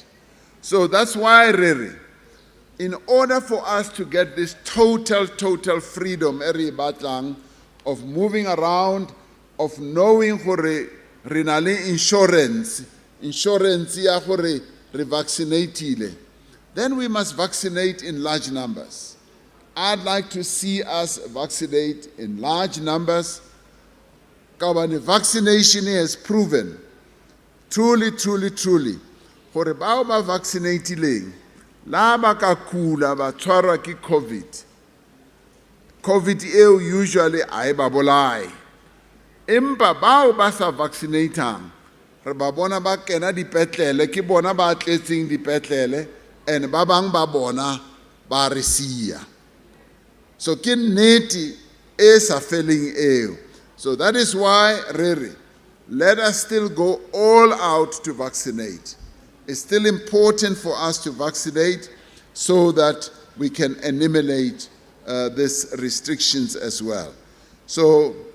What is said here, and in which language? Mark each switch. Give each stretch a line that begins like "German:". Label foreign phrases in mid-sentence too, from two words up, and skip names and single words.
English: So that's why, really, in order for us to get this total freedom of moving around, of knowing insurance ya revaccinate, then we must vaccinate in large numbers. I'd like to see us vaccinate in large numbers. Vaccination has proven, truly,
Tswana: gore bao ba vaccinatileng la ba ka kula ba tshwarwa ke COVID usually a ba bolai, empa bao ba sa vaccinatang re ba bona ba kena dipetlele, ke bona ba tletseng dipetlele, and ba bang ba bona ba re sia. So ke nnete e sa feleng eo.
English: So that is why, really, let us still go all out to vaccinate. It's still important for us to vaccinate so that we can eliminate these restrictions as well.